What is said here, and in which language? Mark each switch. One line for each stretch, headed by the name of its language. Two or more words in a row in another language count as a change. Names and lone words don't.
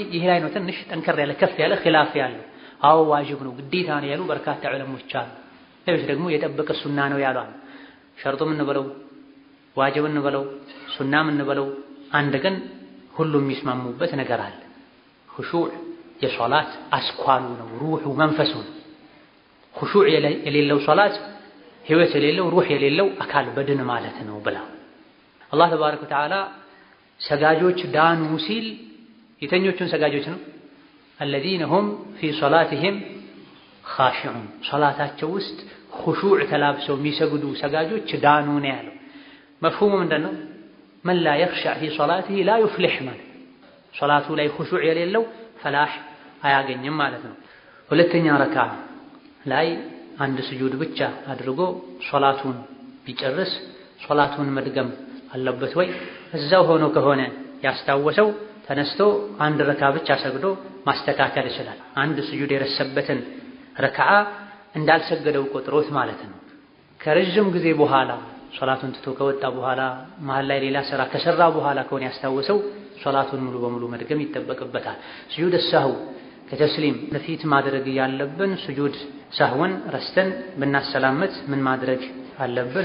Amharic: ይሄ ላይ ነው ትንሽ ጠንከር ያለ ከፍ ያለ ኺላፍ ያለው። አዎ ዋጅብ ነው ግዴታ ነው ያሉ በርካታ ዑለሞች አሉ። ሌሎች ደግሞ የጠበቀ ሱና ነው ያሉ አሉ። ሸርጡም እንበለው ዋጅብም እንበለው ሱናም እንበለው አንድ ግን ሁሉም የሚስማሙበት ነገር አለ። خشوع የሶላት አስኳሉ ነው፣ ሩሑ መንፈሱ ነው። خشوع የሌለው ሶላት ህይወት የሌለው ሩህ የሌለው አካል በድን ማለት ነው ብላ አላህ
Arabic: تبارك وتعالى
Amharic: ሰጋጆች ዳኑ ሲል የተኞቹን ሰጋጆች ነው።
Arabic: الذين هم في صلاتهم خاشعون
Amharic: ሶላታቸው ውስጥ خشوع ተላብሰው የሚሰግዱ ሰጋጆች ዳኑ ነው ያለው። መፍሁሙ ምንድነው?
Arabic: من لا يخشع في صلاته لا يفلح
Amharic: ማለት ሶላቱ ላይ خشوع የሌለው ፈላህ አያገኝም ማለት ነው። ሁለተኛ ረካዓ ላይ አንድ ስጁድ ብቻ አድርጎ ሶላቱን ቢጨርስ ሶላቱን መድገም አለበት ወይ? እዛው ሆኖ ከሆነ ያስታወሰው ተነስቶ አንድ ረካ ብቻ ሰግዶ ማስተካከል ይችላል። አንድ ስጁድ የረሰበትን ረካዓ እንዳልሰገደው ቆጥሮት ማለት ነው። ከረጅም ጊዜ በኋላ ሶላቱን ትቶ ከወጣ በኋላ መሃል ላይ ሌላ ስራ ከሰራ በኋላ ከሆነ ያስታወሰው ሶላቱን ሙሉ በሙሉ መድገም ይጠበቅበታል።
Arabic: سجود سهو
Amharic: ከተስሊም በፊት ማድረግ ያለብን ስጁድ ሰህውን ረስተን ብናሰላመት ምን ማድረግ አለብን?